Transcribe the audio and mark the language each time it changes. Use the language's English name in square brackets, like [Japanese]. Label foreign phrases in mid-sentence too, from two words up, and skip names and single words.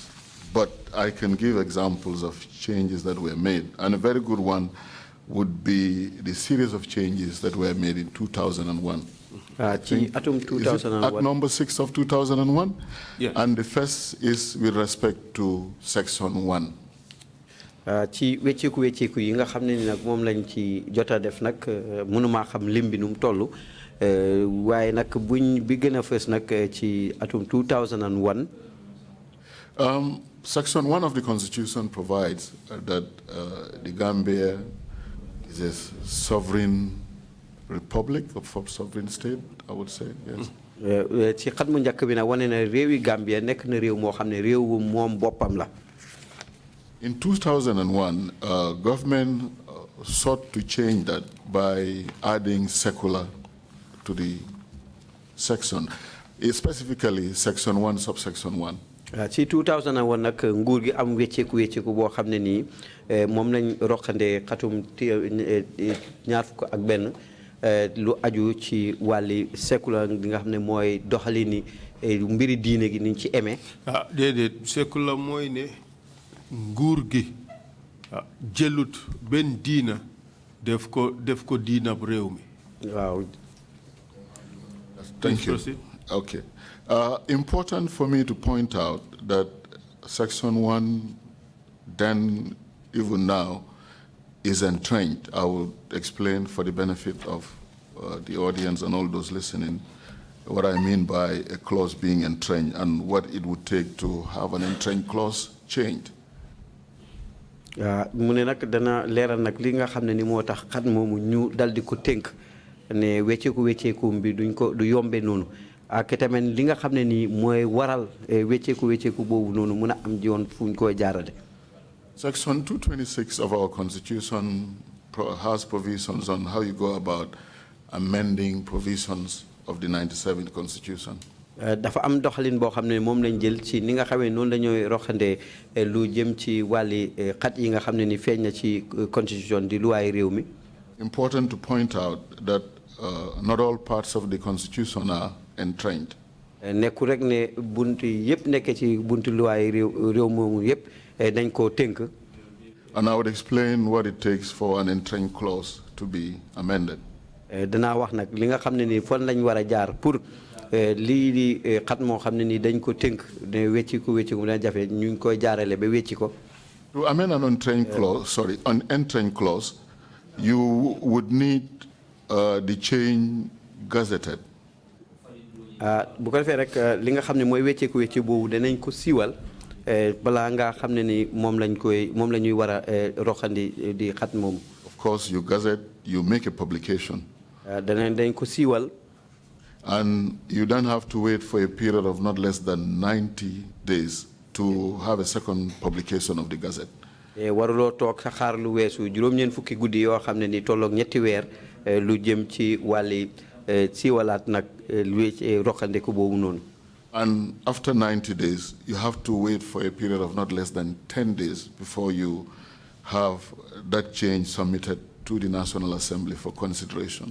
[English] But I can give examples of changes that were made. And a very good one would be the series of changes that were made in 2001. Act number 6 of 2001? Yes. And the first is with respect to Section 1. [Wolof] Ci wécceeku yi nga xam ne ni nag moom lañ ci jota def nag mënuma xam lim bi nu mu toll waaye nag buñ bi gën a fës nag ci atum 2001. [English] Section 1 of the Constitution provides that the Gambia is a sovereign republic, or sovereign state, I would say, yes. [Wolof] Ci xat mu njëkk bi nag wane na réewi Gambia nekk na réew moo xam ne réewu moom boppam la. [English] In 2001, government sought to change that by adding secular to the section, specifically Section 1, subsection 1. [Wolof] Ci 2001 nag nguur gi am wécceeku boo xam ne nii moom lañ roqandee xatum ñaar fukk ak benn lu aju ci wàlli secular gi nga xam ne mooy doxalini mbiri diine gi niñ ci amee. Déedéet secular mooy ne nguur gi jëlut benn diina def ko diina réew mi. Waaw. [English] Thank you. Okay. Important for me to point out that Section 1, then even now, is entrenched. I will explain for the benefit of the audience and all those listening what I mean by a clause being entrenched and what it would take to have an entrenched clause changed. [Wolof] Mu ne nag dana leeral nag li nga xam ne ni moo tax xat moomu ñu dal di ko tënk ne wécceeku bi du yombe noonu. Ak tamit li nga xam ne nii mooy waral wécceeku boobu noonu mën a am ji woon fu ñu koy jaarale. [English] Section 226 of our Constitution has provisions on how you go about amending provisions of the 97 Constitution. [Wolof] Dafa am doxalin boo xam ne moom lañ jël ci ni nga xamee noonu la ñooy roxandee lu jëm ci wàlli xat yi nga xam ne ni feeñ na ci constitution di luwaay réew mi. [English] Important to point out that not all parts of the Constitution are entrenched. [Wolof] Nekku rek ne buntu yëpp nekk ci buntu luwaay réew moomu yëpp dañ koo tënk. [English] And I would explain what it takes for an entrenched clause to be amended. [Wolof] Danaa wax nag li nga xam ne ni fan lañ war a jaar pour lii di xat moo xam ne ni dañ ko tënk ne wecciku mu dana jafe ñu ngi koy jaarale ba wecci ko. [English] To amend an entering clause, you would need the change gazetted. [Wolof] Bu ko defee rek li nga xam ne mooy wecci boobu danañ ko siiwal balaa nga xam ne ni moom la ñuy war a roxandi di xat moom. [English] Of course, you gazette, you make a publication. [Wolof] dañ ko siiwal. [English] And you don't have to wait for a period of not less than 90 days to have a second publication of the Gazette. [Wolof] waruloo toog sa xaar lu weesu juróom-ñeent fukki guddi yoo xam ne ni tolloog ñetti weer lu jëm ci wàlli siiwalaat nag lu roqandeku boobu noonu. [English] And after 90 days, you have to wait for a period of not less than 10 days before you have that change submitted to the National Assembly for consideration.